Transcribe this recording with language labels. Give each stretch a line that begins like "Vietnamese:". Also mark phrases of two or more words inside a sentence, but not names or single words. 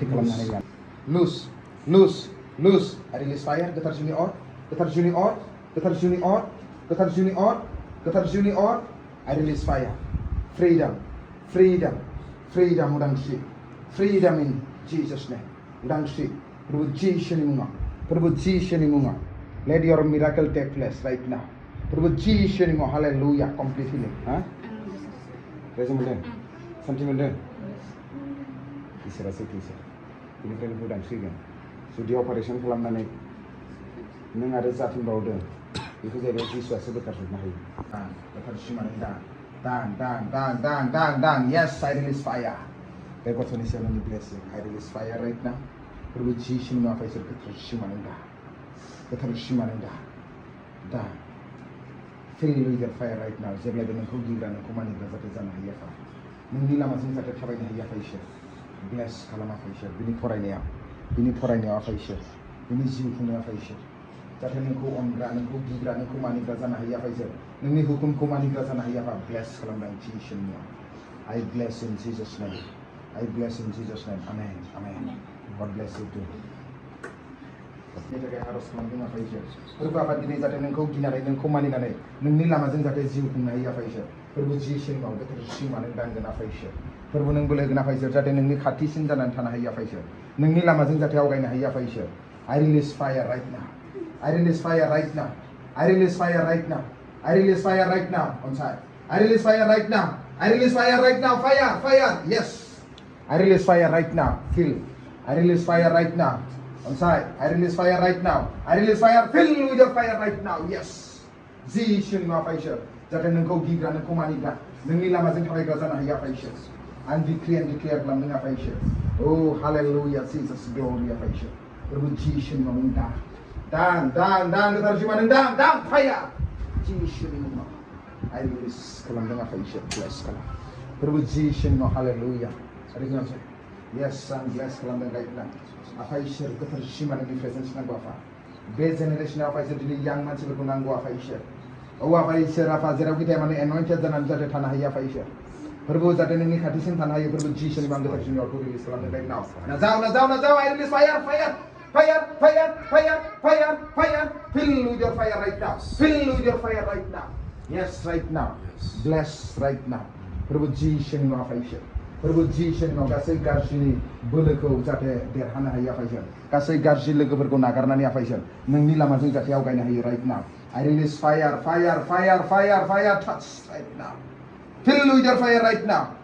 Bodo: खालामनो हानाय नङा लुज लुज लुज आरो
English: release fire
Bodo: गोथार जिउनि अर गोथार जिउनि अर गोथार जिउनि अर गोथार जिउनि अर गोथार जिउनि अर आरो
English: release fire freedom freedom freedom
Bodo: उदांस्रि
English: freedom in Jesus
Bodo: नेम उदांस्रि प्रभु जिसुनि मुङाव प्रभु जिसुनि मुङाव
English: let your miracle take place right now
Bodo: प्रभु जिसुनि मुङाव हालेलुया
English: complete healing
Bodo: हा रायजो मोनदों सान्थि मोनदों इसोरा सैथो इसोर बेनिफ्राय नोंखौ उदांस्रिगोन जुदि अपारेसन खालामनानै नों आरो जाफिनबावदों बेखौ जाहैबाय जिसुआसो बोखारजोबनो हायो गोथार सिमानो
English: दां yes I release fire
Bodo: बे गथ'नि सायाव नोंनि
English: blessing I release fire right now
Bodo: प्रभु जिसुनि मुङाव इसोर गोथार सिमानो दा
English: fill with your fire right now
Bodo: जेब्लायबो नोंखौ गिग्रा नोंखौ मानिग्रा जाहाथे जानो हायो आफा नोंनि लामाजों जाहाथे थाबायनो हायो आफा इसोर ब्लेस खालाम आफा इसोर बिनि फरायनायाव आफा इसोर बिनि जिउ खुंनायाव आफा इसोर जाहाथे नोंखौ अनग्रा नोंखौ गिग्रा नोंखौ मानिग्रा जानो हायो आफा इसोर नोंनि हुकुमखौ मानिग्रा जानो हायो आफा ब्लेस खालामदों जिसुनि मुङाव
English: I bless in Jesus name amen God bless you too
Bodo: नि थाखाय आर'ज खालामदों आफा इसोर फोरबो आफा दिनै जाहाथे नोंखौ गिनानै नोंखौ मानिनानै नोंनि लामाजों जाहाथे जिउ खुंनो हायो आफा इसोर फोरबो जिसुनि मुङाव गोथार सिमानो दांगोन आफा इसोर फोरबो नों बोलो होगोन आफा इसोर जाहाथे नोंनि खाथिसिन जानानै थानो हायो आफा इसोर नोंनि लामाजों जाहाथे आवगायनो हायो आफा इसोर
English: I release fire right now I release fire right now I release fire right now I release fire right now on side I release fire right now I release fire right now fire yes I release fire right now fill I release fire right now on side I release fire right now I release fire fill with your fire right now yes
Bodo: जिसुनि मुङाव आफा इसोर जाहाथे नोंखौ गिग्रा नोंखौ मानिग्रा नोंनि लामाजों थाबायग्रा जानो हायो आफा इसोर आं डिक्लेयार खालामदों आफा इसोर
English: oh hallelujah Jesus glory
Bodo: आफा इसोर प्रभु जिसुनि मुङाव दां गोथार जिउआनो दां फाया जिसुनि मुङाव
English: I release
Bodo: खालामदों आफा इसोर ब्लेस खालाम प्रभु जिसुनि मुङाव हालेलुया आरो जोंहा yes आं ब्लेस खालामदों
English: right now
Bodo: आफा इसोर गोथार सिमानो प्रेजेन्स नांगौ आफा बे जेनेरेशनाव आफा इसोर दिनै यां मानसिफोरखौ नांगौ आफा इसोर आफा इसोर आफा जेरावखि थाया माने एन'इन्टेड जानानै जाहाथे थानो हायो आफा इसोर फोरबो जाहाथे नोंनि खाथिसिम थानो हायो फोरबो जिसुनि मुङाव गोथार सिमाखौ रिलिज खालामदों
English: right now
Bodo: नाजाव
English: I release fire fill with your fire right now fill with your fire right now yes right now bless right now
Bodo: प्रभु जिसुनि मुङाव आफा इसोर प्रभु जिसुनि मुङाव गासै गाज्रिनि बोलोखौ जाहाथे देरहानो हायो आफा इसोर गासै गाज्रि लोगोफोरखौ नागारनानै आफा इसोर नोंनि लामाजों जाहाथे आवगायनो हायो
English: right now I release fire touch right now fill with your fire right now